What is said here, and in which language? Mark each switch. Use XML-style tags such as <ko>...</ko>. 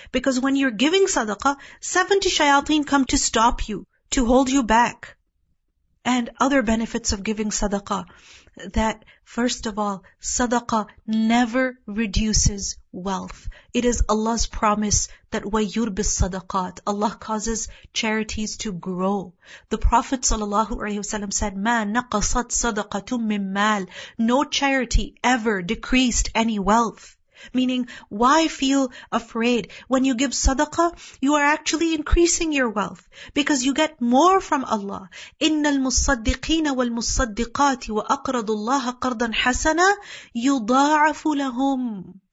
<en>Because when you're giving sadaqah, 70 shayateen come to stop you, to hold you back. And other benefits of giving sadaqah, that first of all, sadaqah never reduces wealth. It is Allah's promise that</en> <ar>وَيُرْبِ الصَّدَقَاتِ,</ar> <en>Allah causes charities to grow.</en> <ar>The Prophet ﷺ said, مَا نَقَصَتْ صَدَقَةٌ مِّن مَّالٍ.</ar> <en>No charity ever decreased any wealth. Meaning, why feel afraid? When you give sadaqah, you are actually increasing your wealth because you get more from Allah.</en> <ar>إِنَّ الْمُصَّدِّقِينَ وَالْمُصَّدِّقَاتِ وَأَقْرَضُوا اللَّهَ قَرْضًا حَسَنًا يُضَاعَفُ لَهُمْ.</ar>